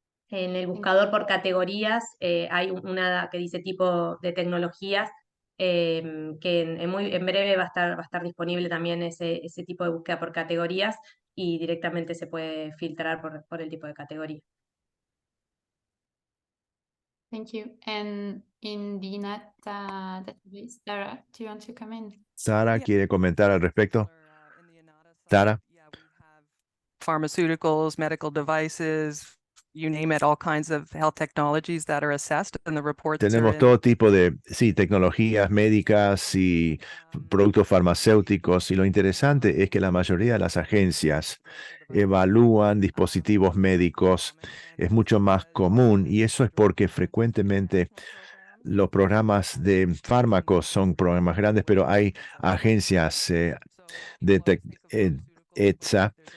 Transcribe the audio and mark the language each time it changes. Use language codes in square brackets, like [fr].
[es] En el buscador por categorías hay una que dice tipo de tecnologías, que en breve va a estar disponible también ese tipo de búsqueda por categorías y directamente se puede filtrar por el tipo de categoría. [en] Thank you. And in the INATA database, Tara, do you want to comment? [es] Sara, ¿quiere comentar al respecto? Tara. [en] Pharmaceuticals, medical devices, you name it, all kinds of health technologies that are assessed and the reports are [es] Tenemos [en] in. [es] todo tipo de, sí, tecnologías médicas y productos farmacéuticos. Y lo interesante es que la mayoría de las agencias evalúan dispositivos médicos. Es mucho más común y eso es porque frecuentemente los programas de fármacos son programas grandes, pero hay agencias de ETSA.